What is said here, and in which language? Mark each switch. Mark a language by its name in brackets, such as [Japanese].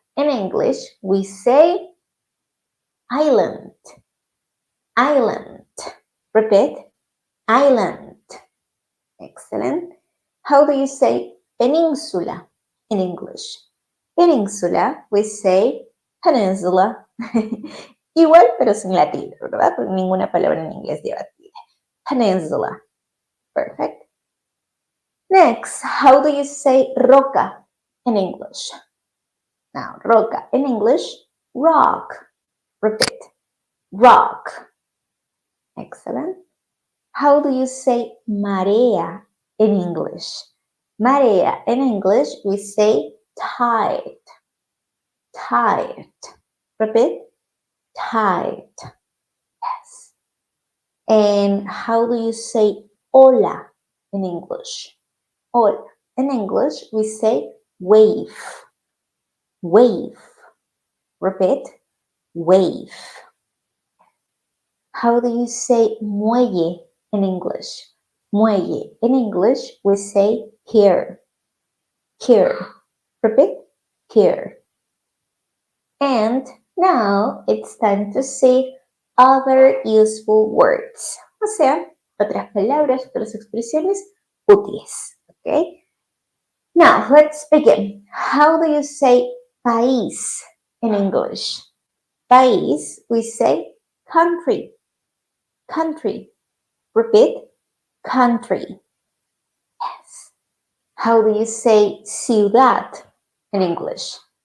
[English] In English, we say island. Island. Repeat. Island. Excellent. How do you say peninsula in English? Peninsula, we say peninsula. [Spanish] Igual, pero sin la tilde, ¿verdad? Porque ninguna palabra en inglés lleva tilde. [English] Peninsula. Perfect. Next, how do you say roca in English? Now, roca in English, rock. Repeat. Rock. Excellent. How do you say marea in English? Marea in English, we say tide. Tide. Repeat. Tide. Yes. And how do you say ola in English? Ola. In English, we say wave. Wave. Repeat. Wave. How do you say muelle in English? Muelle. In English, we say pier. Pier. Repeat. Pier. And now it's time to see other useful words. [Spanish] O sea, otras palabras, otras expresiones útiles. [English] Okay? Now, let's begin. How do you say país in English? País, we say country. Country. Repeat. Country. Yes. How do you say ciudad in English?